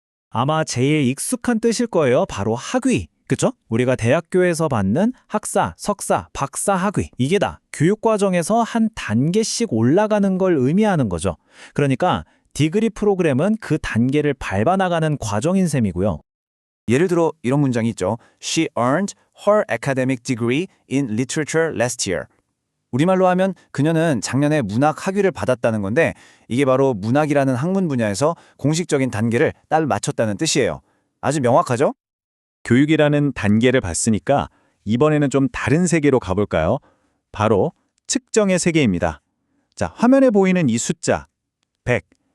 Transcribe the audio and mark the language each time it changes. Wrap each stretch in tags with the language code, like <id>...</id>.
<ko>아마 제일 익숙한 뜻일 거예요. 바로 학위. 그쵸? 우리가 대학교에서 받는 학사, 석사, 박사 학위. 이게 다 교육과정에서 한 단계씩 올라가는 걸 의미하는 거죠. 그러니까 디그리 프로그램은 그 단계를 밟아나가는 과정인 셈이고요. 예를 들어 이런 문장이 있죠.</ko> <en>She earned her academic degree in literature last year.</en> <ko>우리말로 하면 그녀는 작년에 문학 학위를 받았다는 건데 이게 바로 문학이라는 학문 분야에서 공식적인 단계를 딱 맞췄다는 뜻이에요. 아주 명확하죠? 교육이라는 단계를 봤으니까 이번에는 좀 다른 세계로 가볼까요? 바로 측정의 세계입니다. 자, 화면에 보이는 이 숫자 100.</ko>